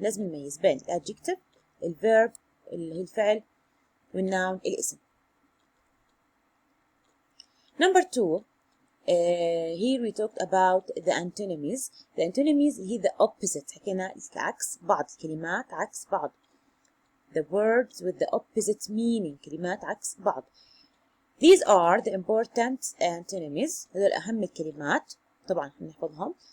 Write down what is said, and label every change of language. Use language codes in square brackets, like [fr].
[ar] لازم نميز بين adjective الverb اللي هي الفعل والnoun الاسم. [en] Number 2 here we talked about the antonyms. The antonyms هي the opposite. [ar] حكينا العكس بعض الكلمات عكس بعض. [en] The words with the opposite meaning. [ar] كلمات عكس بعض. [en] These are the important antonyms. [ar] هذول أهم الكلمات طبعا نحفظهم.